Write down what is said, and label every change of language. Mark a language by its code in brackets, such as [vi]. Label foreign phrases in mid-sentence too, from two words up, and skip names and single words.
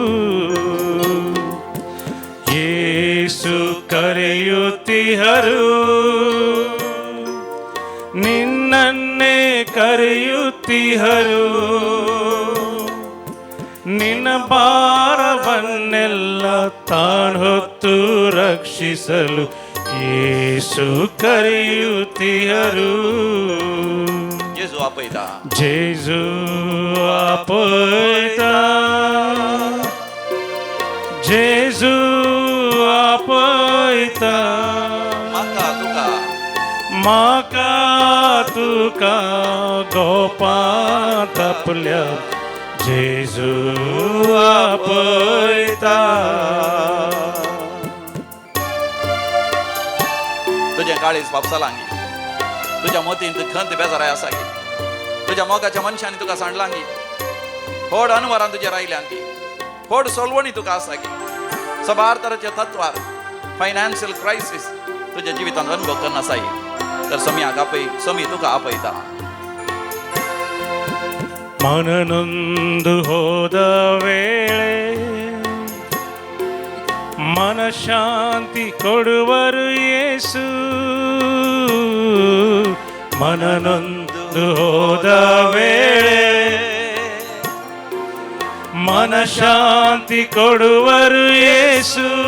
[kn] ಯೇಸು ಕರೆಯುತ್ತಿಹರು, ನಿನ್ನನ್ನೇ ಕರೆಯುತ್ತಿಹರು. ನಿನ್ನ ಭಾರವನ್ನೆಲ್ಲ ತಾನು ಹೊತ್ತು ರಕ್ಷಿಸಲು ಯೇಸು ಕರೆಯುತ್ತಿಹರು. [kok] जेजू आपयता. ಜೇಸು ಆಪೈತಾ, ಜೇಸು ಆಪೈತಾ. म्हाका तुका माका तुका गोपांत आपल्या जेजू आपयता. तुझें काळीज पापसालांगी, तुझ्या मोतीन खंत बेजाराय आसा गी, तुझ्या मोगाच्या मनशांनी तुका सांडलांगी, खोड अनवरान तुजेर आयल्यांगी, खोड सोलवणी तुका आसा गी. सबार तरांच्या तत्वार [en] financial crisis [kok] तुझ्या जिवितांत अनुभव करन आसाय. तर समियाक आपय, समी तुका आपयता. [kn] ಮನನೊಂದು ಹೋದ ವೇಳೆ ಮನಶಾಂತಿ ಕೊಡುವರು ಯೇಸು. ಮನನೊಂದು ಹೋದ ವೇಳೆ ಮನಶಾಂತಿ ಕೊಡುವರು ಯೇಸು.